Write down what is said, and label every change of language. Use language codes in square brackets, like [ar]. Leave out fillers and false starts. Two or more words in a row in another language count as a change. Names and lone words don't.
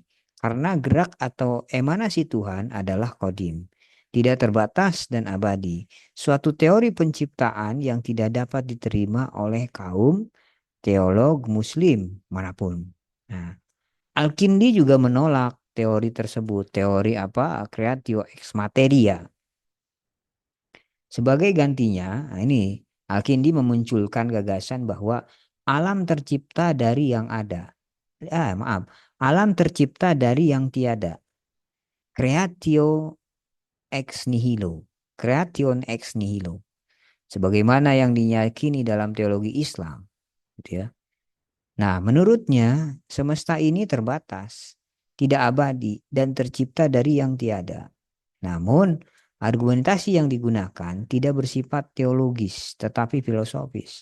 [id] Karena gerak atau emanasi Tuhan adalah kodim, tidak terbatas dan abadi. Suatu teori penciptaan yang tidak dapat diterima oleh kaum teolog muslim manapun. Nah, Al-Kindi juga menolak teori tersebut, teori apa? [la] Creatio ex materia. [id] Sebagai gantinya, nah ini Al-Kindi memunculkan gagasan bahwa alam tercipta dari yang ada. Maaf, alam tercipta dari yang tiada. [la] Creatio ex nihilo. Creation ex nihilo. [id] Sebagaimana yang diyakini dalam teologi Islam. Gitu ya. Nah, menurutnya semesta ini terbatas, tidak abadi, dan tercipta dari yang tiada. Namun, argumentasi yang digunakan tidak bersifat teologis, tetapi filosofis.